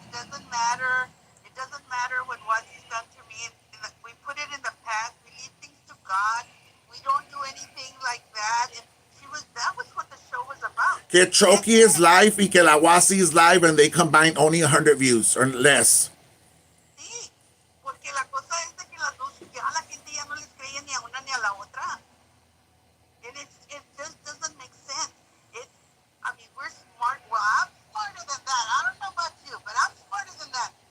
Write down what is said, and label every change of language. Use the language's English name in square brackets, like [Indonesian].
[English] It doesn't matter. It doesn't matter what he's done to me. We put it in the past. We leave things to God. We don't do anything like that. And that was what the show was about. [Spanish] Que [English] Choki is live [Spanish] y que la [English] Wasi is live, and they combine only 100 views or less. [Spanish] Sí, porque la cosa es de que las dos, ya la gente ya no les creía ni a una ni a la otra. [English] And it just doesn't make sense. I mean, we're smart. Well, I'm smarter than that. I don't know about you, but I'm smarter than that.